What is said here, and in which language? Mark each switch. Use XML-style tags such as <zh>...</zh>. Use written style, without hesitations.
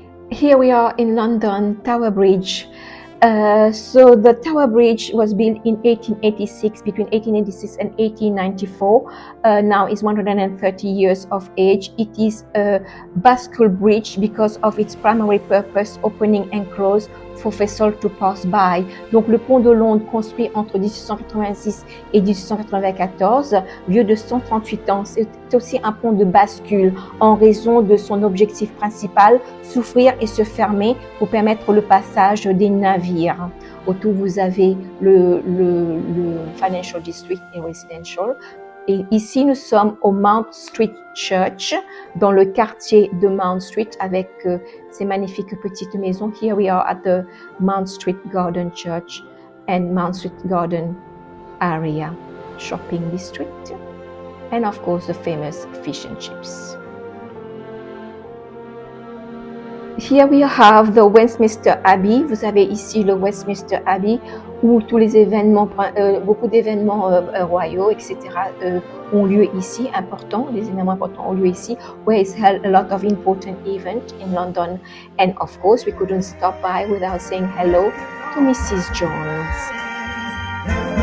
<en>Here we are in London, Tower Bridge. So the Tower Bridge was built in 1886, between 1886 and 1894. Now it's 130 years of age. It is a bascule bridge because of its primary purpose, opening and close for vessels to pass by.</en> <fr>Donc le pont de Londres, construit entre 1886 et 1894, vieux de 138 ans, c'est aussi un pont de bascule en raison de son objectif principal, s'ouvrir et se fermer pour permettre le passage des navires. Autour, vous avez le Financial District et Residential. Et ici, nous sommes au Mount Street Church, dans le quartier de Mount Street, avec ces magnifiques petites maisons.</fr> <en>Here we are at the Mount Street Garden Church and Mount Street Garden area, shopping district, and of course the famous fish and chips. Here we have the Westminster Abbey.</en> <fr>Vous avez ici le Westminster Abbey où tous les événements, beaucoup d'événements royaux, etc. Ont lieu ici, importants. Les événements importants ont lieu ici,</fr> <en>where is held a lot of important events in London. And of course, we couldn't stop by without saying hello to Mrs. Jones.</en>